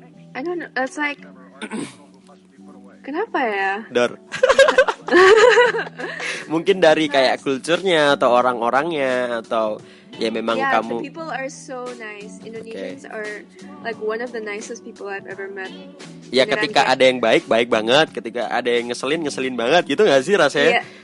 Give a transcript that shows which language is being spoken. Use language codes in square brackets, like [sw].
[en] I don't know. It's like [id] kenapa ya? Dor. Mungkin dari kayak kulturnya atau orang-orangnya atau ya memang [en] Yeah, [id] kamu. [en] the people are so nice. Indonesians are like one of the nicest people I've ever met. [id] Ya Beneran ketika kayak- ada yang baik banget, ketika ada yang ngeselin banget gitu nggak sih rasanya?